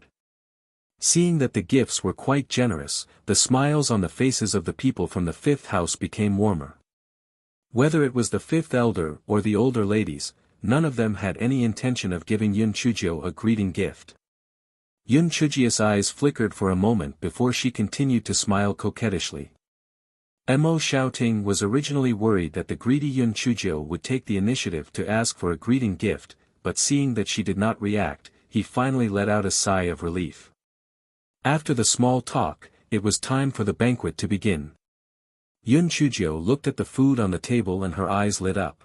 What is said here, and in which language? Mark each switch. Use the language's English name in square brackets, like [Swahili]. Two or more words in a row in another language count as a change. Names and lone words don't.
[English] Seeing that the gifts were quite generous, the smiles on the faces of the people from the fifth house became warmer. Whether it was the fifth elder or the older ladies, none of them had any intention of giving Yun Chujio a greeting gift. Yun Chujio's eyes flickered for a moment before she continued to smile coquettishly. Mo Xiaoting was originally worried that the greedy Yun Chujio would take the initiative to ask for a greeting gift, but seeing that she did not react, he finally let out a sigh of relief. After the small talk, it was time for the banquet to begin. Yun Chujio looked at the food on the table and her eyes lit up.